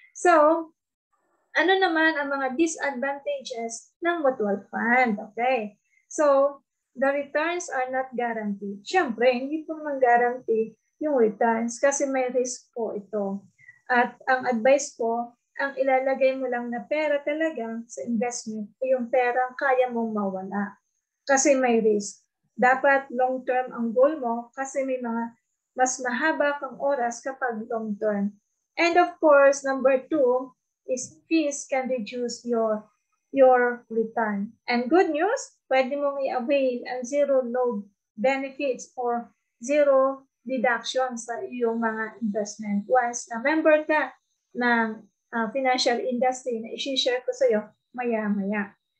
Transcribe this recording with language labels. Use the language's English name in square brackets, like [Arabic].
[Filipino] So, ano naman ang mga disadvantages ng mutual fund? [English] Okay. So, the returns are not guaranteed. [Filipino] Siyempre, hindi po naman guarantee yung returns kasi may risk po ito. At ang advice ko, ang ilalagay mo lang na pera talaga sa investment ay yung perang kaya mong mawala. Kasi may risk. Dapat long-term ang goal mo kasi may mga mas mahaba kang oras kapag long-term. [English] And of course, number 2 is fees can reduce your return. And good news, [Filipino] pwede mong i-avail ang [English] zero load benefits or zero deduction [Filipino] sa iyong mga [English] investment. [Filipino] Once na member ka ng financial industry na i-share ko sa iyo maya-maya.